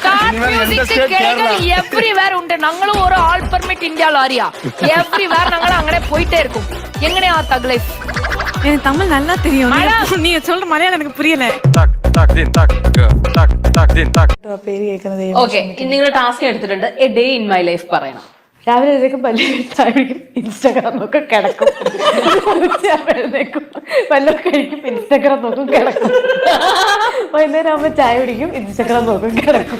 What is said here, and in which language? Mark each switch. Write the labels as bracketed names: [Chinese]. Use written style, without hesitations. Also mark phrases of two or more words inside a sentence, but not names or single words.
[Malayalam] എവ്രിവേർ ഉണ്ട്. ഞങ്ങൾ ഒരു [English] all permit [Malayalam] ഇന്ത്യയിൽ അറിയാം. എവ്രിവേർ ഞങ്ങൾ അങ്ങനെ പോയിട്ടേ இருக்கும். എങ്ങനെയാ [English] thug life? [Tamil] எனக்கு தமிழ் நல்லா தெரியும். நீ சொல்ற மலையாளம் எனக்கு புரியல. [Malayalam] ഓക്കെ, നിങ്ങൾ ടാസ്ക് എടുത്തിട്ടുണ്ട്. [English] a day in my life [Malayalam] പറയണം. രാവിലെ എഴുന്നേക്കും, പല്ല് കഴിക്കും, ഇൻസ്റ്റാഗ്രാം നോക്കും, കിടക്കും. എഴുന്നേക്കും, വല്ലതും കഴിക്കും, ഇൻസ്റ്റാഗ്രാം നോക്കും, കിടക്കും. വൈകുന്നേരം ആകുമ്പോൾ ചായ കുടിക്കും, ഇൻസ്റ്റാഗ്രാം നോക്കും, കിടക്കും.